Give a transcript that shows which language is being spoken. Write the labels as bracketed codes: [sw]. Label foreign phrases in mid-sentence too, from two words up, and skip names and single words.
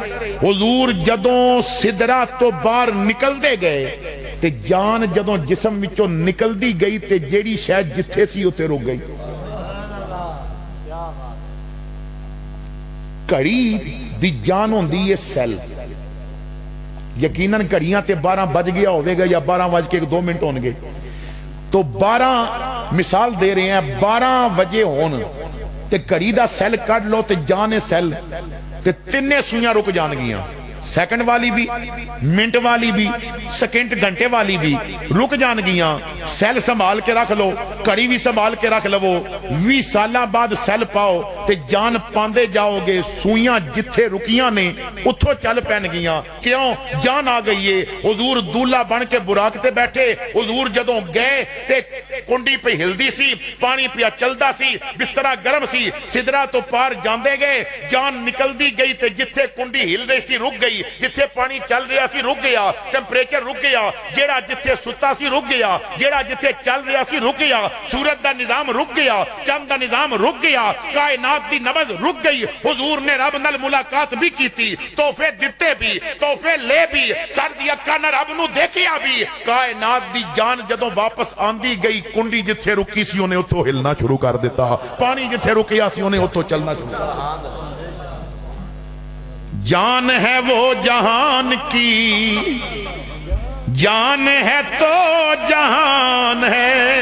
[pa] حضور جدوں سدرا تو باہر نکل دے گئے تے جان جدوں جسم وچوں نکل دی گئی تے جیڑی شاید جتھے سی اتے رک گئی. گھڑی دی جان ہوندی ہے سیل. یقیناً گھڑیاں تے 12 بج گیا ہوئے گا یا 12:02 ہون گے تو 12 مثال دے رہے ہیں 12 بجے ہون تے گھڑی دا سیل کٹ لو تے جانے سیل تے 3 سوئیاں رک جان گیاں. سیکنڈ والی بھی، منٹ والی بھی، سیکنڈ گھنٹے والی بھی رک جان گیاں. سیل سنبھال کے رکھ لو، کڑی بھی سنبھال کے رکھ لو. 20 سالہ بعد سیل پاؤ تے جان پاندے جاؤ گے. سوئیاں جتھے رکیاں نے اتھوں چل پین گیاں. کیوں؟ جان آ گئی ہے. حضور دولہ بن کے براق تے بیٹھے. حضور جدوں گئے تے کنڈی پہ ہلدی سی، پانی پیا چلدا سی، بسترا گرم سی. سدرا تو پار جاندے گئے، جان نکل دی گئی تے جتھے کنڈی ہل رہی سی رک گئی، جتھے پانی چل رہا سی رک گیا، ٹیمپریچر رک گیا. جیڑا جتھے ستا سی رک گیا، جیڑا جتھے چل رہا سی رک گیا. سورج دا نظام رک گیا، چاند دا نظام رک گیا، کائنات دی نبض رک گئی. حضور نے رب نال ملاقات بھی کیتی، تحفے دتے بھی، تحفے لے بھی، سر دی اکھاں نال رب نو دیکھیا بھی. کائنات دی جان جدوں واپس آندی گئی، کنڈی جتھے رکی سی انہیں اتھوں ہلنا شروع کر دیتا، پانی جتھے رکیا سی انہیں اتھوں چلنا شروع کر دیتا. [ur] جان ہے وہ جہان کی، جان ہے تو جہان ہے،